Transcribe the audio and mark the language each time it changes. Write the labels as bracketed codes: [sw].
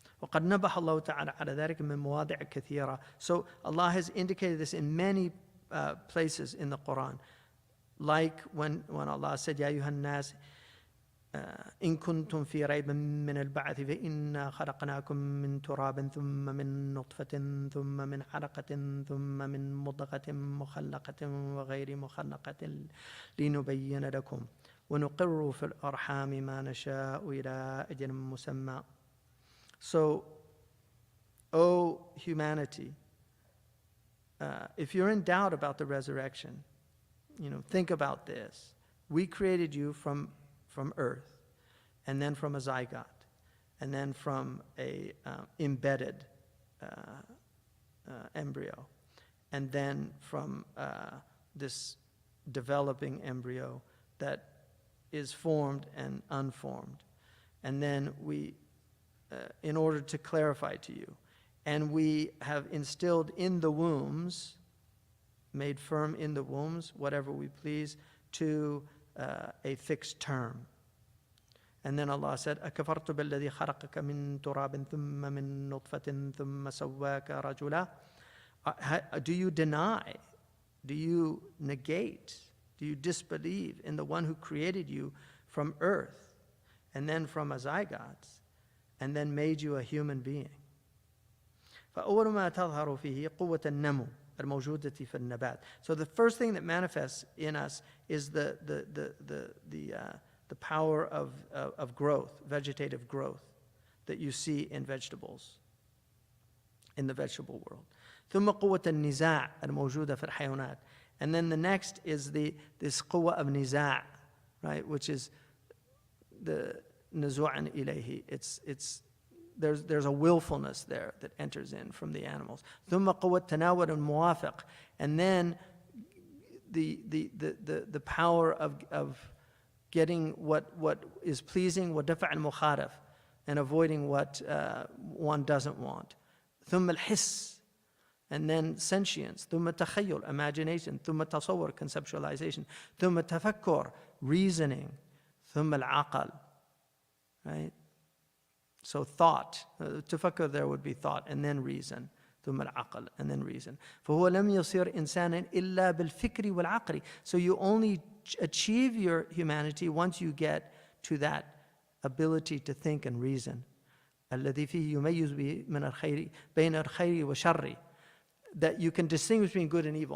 [ar] وقد نبه الله تعالى على ذلك من مواضع كثيرة. [en] So Allah has indicated this in many places in the Quran. Like when Allah said, [ar] يا أيها الناس إن كنتم في ريب من البعث فإنا خلقناكم من تراب ثم من نطفة ثم من علقة ثم من مضغة مخلقة وغير مخلقة لنبين لكم ونقر في الأرحام ما نشاء إلى أجل مسمى. [en] So, O humanity, if you're in doubt about the resurrection, think about this. We created you from earth, and then from a zygote, and then from a embedded embryo, and then from this developing embryo that is formed and unformed. And then we, in order to clarify to you, and we have instilled in the wombs, made firm in the wombs, whatever we please, to a fixed term. And then Allah said, [ar] أَكَفَرْتُ بِالَّذِي خَلَقَكَ مِن تُرَابٍ ثُمَّ مِن نُطْفَةٍ ثُمَّ سَوَّاكَ رَجُلًا. [en] Do you deny, do you negate, do you disbelieve in the one who created you from earth, and then from a zygote, and then made you a human being? [ar] فأول ما تظهر فيه قوة النمو الموجودة في النبات. [en] So the first thing that manifests in us is the power of growth, vegetative growth, that you see in vegetables, in the vegetable world. [ar] ثم قوة النزاع الموجودة في الحيوانات. [en] And then the next is this قوة of نزاع, right, which is the [ar] نزوعا إليه. [en] There's a willfulness there that enters in from the animals. [ar] ثم قوة تناول الموافق. [en] And then the power of getting what is pleasing, [ar] ودفع المخالف, [en] and avoiding what one doesn't want. [ar] ثم الحس, [en] and then sentience. [ar] ثم تخيل, imagination. ثم تصور, conceptualization. ثم تفكر, reasoning. ثم العقل, right? [en] So thought, تفكر there would be thought, and then reason. [ar] ثم العقل, [en] and then reason. [ar] فهو لم يصير إنسانا إلا بالفكر والعقل. [en] So you only achieve your humanity once you get to that ability to think and reason. [ar] الذي فيه يميز به من الخير بين الخير والشر. [en] That you can distinguish between good and evil.